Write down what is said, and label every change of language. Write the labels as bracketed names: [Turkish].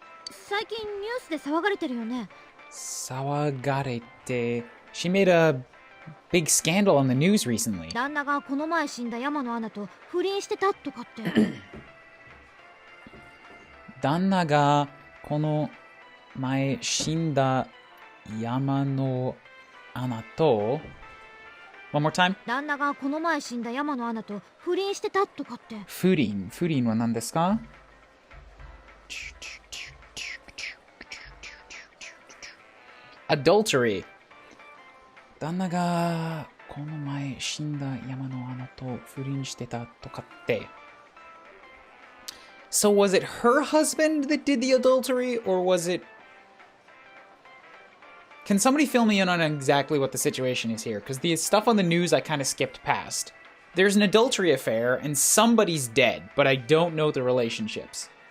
[Japanese] 最近ニュースで騒がれてるよね。騒がれて. [English] She made a big scandal on the news recently. [Japanese] 旦那がこの前死んだ山野アナと不倫してたとかって。旦那がこの前死んだ山のアナと [English] One more time. [Japanese] 旦那がこの前死んだ山野アナと不倫してたとかって。不倫は何ですか? [English] Adultery. [Japanese] 旦那がこの前死んだ山の穴と不倫してたとかって。 [English] So was it her husband that did the adultery, or was it... Can somebody fill me in on exactly what the situation is here? Because the stuff on the news I kind of skipped past. There's an adultery affair, and somebody's dead, but I don't know the relationships.